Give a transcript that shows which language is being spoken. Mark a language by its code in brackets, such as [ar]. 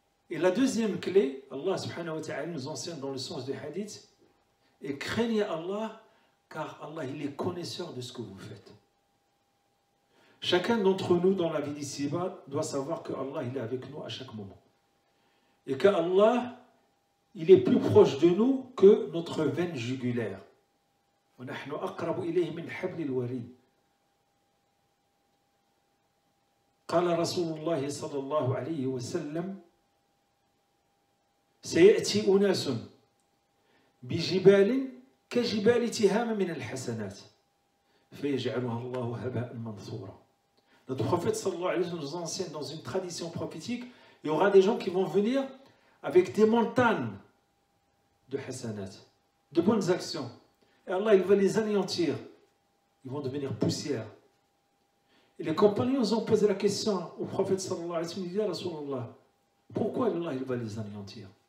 [fr] Et la deuxième clé, Allah subhanahu wa ta'ala nous enseigne dans le sens du hadith, et craignez Allah, car Allah, il est connaisseur de ce que vous faites. Chacun d'entre nous dans la vie d'ici-bas doit savoir que Allah, il est avec nous à chaque moment. Et qu'Allah, il est plus proche de nous que notre veine jugulaire. [ar] ونحن أقرب إليه من حبل الوريد. قال رسول الله صلى الله عليه وسلم سيأتي أناس بجبال كجبال تهام من الحسنات فيجعلها الله هباء منثورا. [fr] Notre prophète sallallahu alayhi wa sallam nous enseigne dans une tradition prophétique, il y aura des gens qui vont venir avec des montagnes de hasanat, de bonnes actions. Et Allah, il va les anéantir. Ils vont devenir poussière. Et les compagnons ont posé la question au prophète sallallahu alayhi wa sallam, il dit, Rasulallah, pourquoi Allah, il va les anéantir?